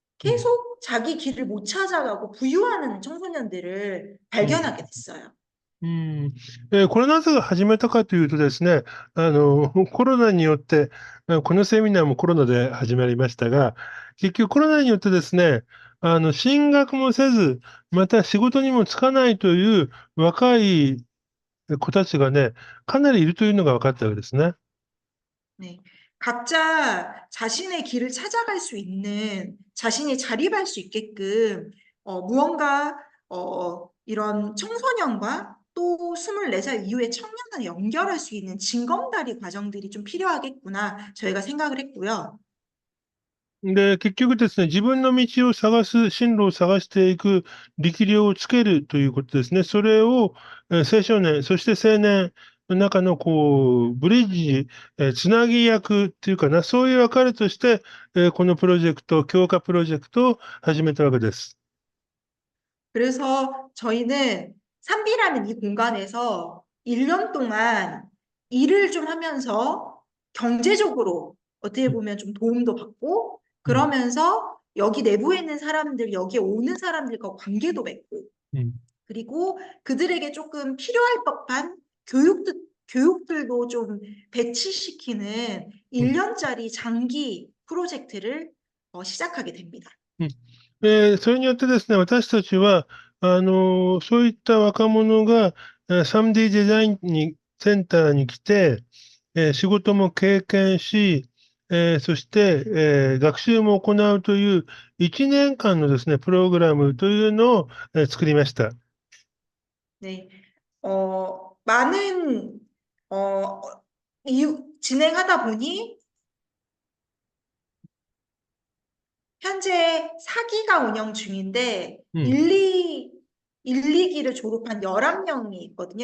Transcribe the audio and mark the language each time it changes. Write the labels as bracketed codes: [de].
[ko] 계속 자기 길을 못 찾아가고 부유하는 청소년들을 [ja] うん。 [ko] 발견하게 됐어요. [ja] うん。これなぜ始めたかというとですね、コロナによって、このセミナーもコロナで始まりましたが、結局コロナによってですね、進学もせず、また仕事にも就かないという若い子たちがね、かなりいるというのが分かったわけですね。 [ko] 네. 각자 자신의 길을 찾아갈 수 있는, 자신이 자립할 수 있게끔, 무언가, 이런 청소년과 또 24살 이후의 청년을 연결할 수 있는 징검다리 과정들이 좀 필요하겠구나, 저희가 생각을 했고요. [ja] で、結局ですね、自分の道を探す、進路を探していく力量をつけるということですね。それを、青少年、そして青年の中の、ブリッジ、つなぎ役っていうかな、そういう役割として、このプロジェクト、強化プロジェクトを始めたわけです。 [ko] 그래서 저희는 삼비라는 이 공간에서 1년 동안 일을 좀 하면서 경제적으로 어떻게 [ja] うん、 [ko] 보면 좀 도움도 받고 [ja] うん、 [ko] 그러면서 여기 내부에 있는 사람들, 여기에 오는 사람들과 관계도 맺고 [ja] うん、 [ko] 그리고 그들에게 조금 필요할 법한 교육들도 좀 배치시키는 1년짜리 장기 프로젝트를 시작하게 됩니다. [ja] うん。それによってですね、私たちは、そういった若者が、3D デザインセンターに来て、仕事も経験し、そして、学習も行うという1年間のですね、プログラムというのを、作りました。 [ko] 네. 많은, 어, 진행하다 보니 현재 4기가 운영 중인데 [ja] うん、 [ko] 1, 2기를 졸업한 11명이 있거든요.